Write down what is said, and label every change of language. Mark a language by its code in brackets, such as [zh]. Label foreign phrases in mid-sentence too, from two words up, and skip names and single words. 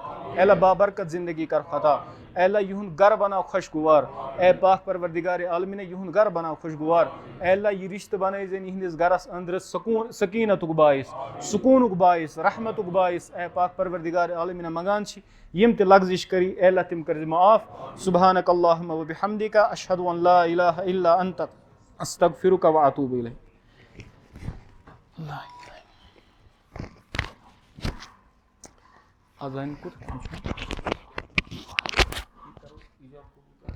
[ks] اے اللہ بابرکت زندگی کرُکھ عطا. اے اللہ یِہُنٛد گرٕ بناو خۄشگوار. اے پاک پروردگار عالمیٖنہ یِہُنٛد گرٕ بناو خۄشگوار. اے اللہ یہِ رِشتہٕ بنٲیزٮ۪ن یِہنٛدِس گرس أنٛدرٕ سکیٖنتُک باعث سکوٗنُک باعث رحمتُک باعث. اے پاک پروردگار عالمیٖنہ منگان چھِ یِم تہِ لغزش کٔری اے اللہ تِم کٔرزِ معاف. [ar] سبحانک اللہُمہ وبحمدک اشہدُ ان لا الہ الا انت استغفرک واتوب الیک. [ks] اذان کوٗتاہ